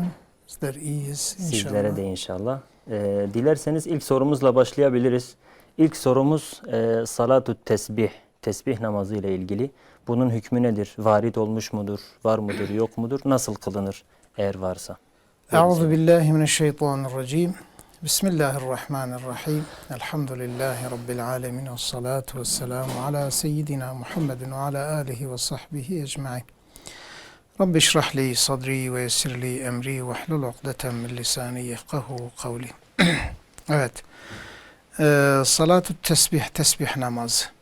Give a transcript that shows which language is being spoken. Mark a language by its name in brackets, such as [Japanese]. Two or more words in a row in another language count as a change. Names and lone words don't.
[Turkish] Bizler iyiyiz inşallah. Sizlere de inşallah. Dilerseniz ilk sorumuzla başlayabiliriz. İlk sorumuz salatü tesbih, tesbih namazı ile ilgili. Bunun hükmü nedir? Varit olmuş mudur? Var mıdır? Yok mudur? Nasıl kılınır eğer varsa? [Arabic] أعوذ بالله من الشيطان الرجيم. بسم الله الرحمن الرحيم. الحمد لله رب العالمين والصلاة والسلام على سيدنا محمد وعلى آله وصحبه أجمعين. رب اشرح لي صدري ويسر لي أمري واحلل عقدة من لساني يفقهوا قولي. [Turkish] Evet. Salatü tesbih, tesbih namazı.